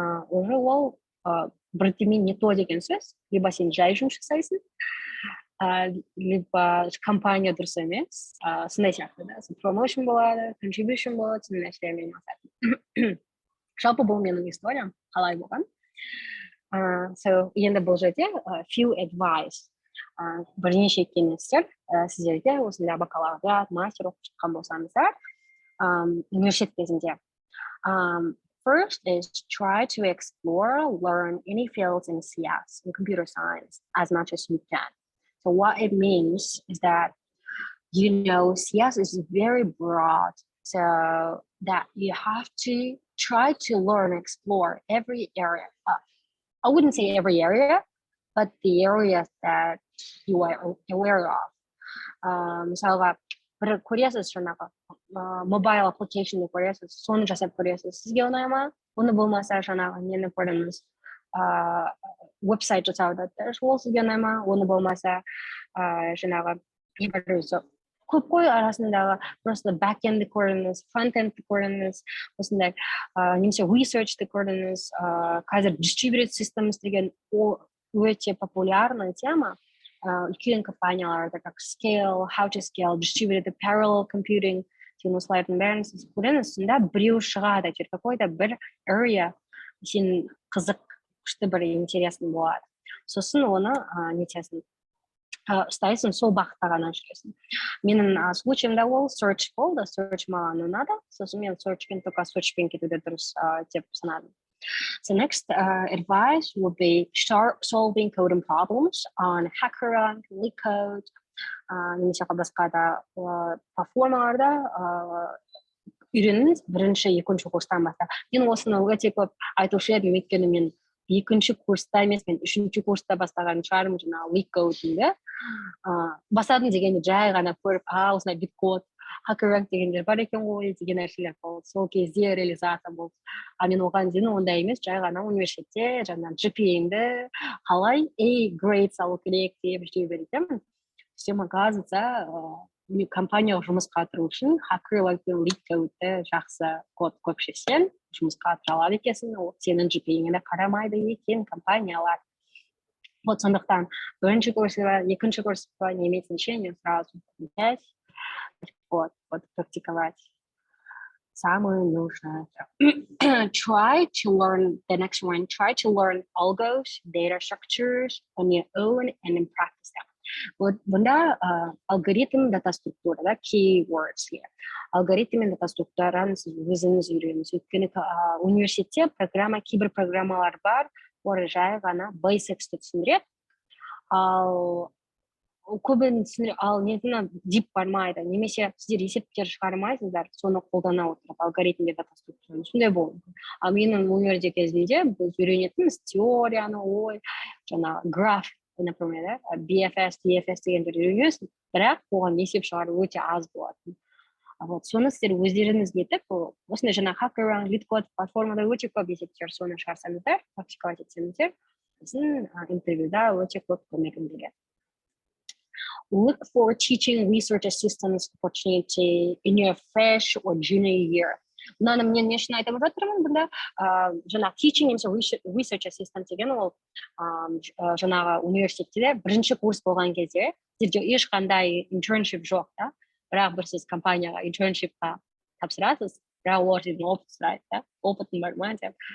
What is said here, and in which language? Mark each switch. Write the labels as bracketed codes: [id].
[kk] уже ол бірдеме не то деген сөз, либо сен жай жұмыс жасайсың, либо компания дұрыс емес, сондай сияқты да, промоушн болады, contribution болады, сондай нәрселермен айналысасың. Жалпы бұл менің историям, қалай болған. So, енді бұл жерде [en] few advice, [kk] бірнеше кеңестер сіздерге осындай бакалавриат, мастер оқып шыққан болсаңыздар, университет кезінде. [en] First is try to explore, learn any fields in CS, in computer science, as much as you can. So what it means is that, CS is very broad, so that you have to try to learn, explore every area. I wouldn't say every area, but the areas that you are aware of. [kk] Мысалға, бір көресіз жаңағы mobile application көресіз, соны жасап көресіз. Сізге ұнай ма? Оны болмаса жаңағы нені көріңіз, веб-сайт жасауды, ол сізге ұнай ма? Оны болмаса жаңағы көп қой арасындағы просто back-end'ді көріңіз, front-end'ді көріңіз, осындай немесе research'ті көріңіз, қазір distributed systems деген өте [ru] популярная тема, [kk] үлкен компанияларда как scale, [en] how to scale, [kk] distributed parallel computing деген осылардың бәрін сіз көріңіз, сонда біреу шығады, [ru] какой-то [kk] бір area сен қызық, күшті бір интересный болады. Сосын оны нетесің, ұстайсың, сол бағытта ғана жүресің. Менің случайымда ол search болды, search маған ұнады, сосын мен searchпен кетуді дұрыс деп санадым. [en] So next advice would be start solving coding problems on HackerRank, LeetCode, [kk] немесе басқа да платформаларда үйреніңіз, бірінші, екінші курстан бастап. Мен осыны өте көп айтушы едім, өйткені мен екінші курста емес, мен үшінші курста бастаған шығармын жаңағы LeetCode-ді. Басадым дегенде жай ғана көріп, осындай биткод, HackerRank дегендер бар екен ғой деген нәрселер болды. Сол кезде реализация болды. Мен оған дейін ондай емес, жай ғана университетте жаңағы GPA-імді қалай A-grade салу керек деп жей беретемін. [ru] Всем оказывается, [kk] компанияға жұмысқа тұру үшін HackerRank пен LeetCode-ді жақсы код көп шешсең, жұмысқа тұра алады екенсің, сенің GPA-ңе қарамайды екен компаниялар. Вот сондықтан бірінші курс па, екінші курс па [ru] не имеет значения, сразу взять, [kk] вот практиковать. [ru] Самое нужное. [en] Try to learn the next one. Try to learn algos, data structures on your own and in practice them. [kk] Вот бұнда алгоритм, дата структура, да, keywords here. Алгоритм мен дата структураны сіз өзіңіз үйреніңіз. Өйткені университетте кейбір программалар бар, олар жай ғана basics'ті түсіндіреді. Ал көбін түсіндіреді, ал нетіне дип бармайды. Немесе сіздер есептер шығармайсыздар, соны қолдана отырып, алгоритмге дата структураны. Сондай болды. Ал менің университет кезінде біз үйренетініміз теорияны, жаңа граф, например, BFS, DFS дегендер үйренесің, бірақ оған есеп шығару өте аз болады. Соны сіздер өздеріңіз нетіп, осындай жаңа HackerRank, LeetCode платформада өте көп есептер, соны шығарсаңыздар, практиковать етсеңіздер, біздің интервьюда өте көп көмегін береді. [en] Look for teaching research assistance opportunity in your fresh or junior year. [kk] Мұнаны мен не үшін айтып жатырмын, бұнда жаңа teaching немесе research assistant деген ол жаңағы университетте бірінші курс болған кезде сізде ешқандай internship жоқ, да? Бірақ бір сіз компанияға internshipқа тапсырасыз, бірақ олар сізден опыт сұрайды, да? Опытың бар ма деп.